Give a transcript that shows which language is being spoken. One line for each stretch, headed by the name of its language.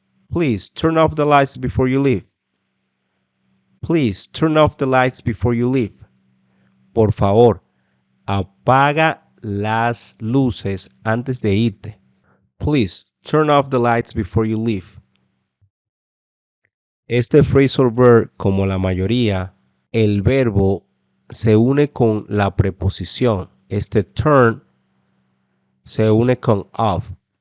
English: Please turn off the lights before you leave. Please turn off the lights before you leave.
Spanish: Por favor, apaga las luces antes de irte.
English: Please turn off the lights before you leave.
Spanish: Este phrasal verb, como la mayoría, el verbo se une con la preposición. Este turn se une con off.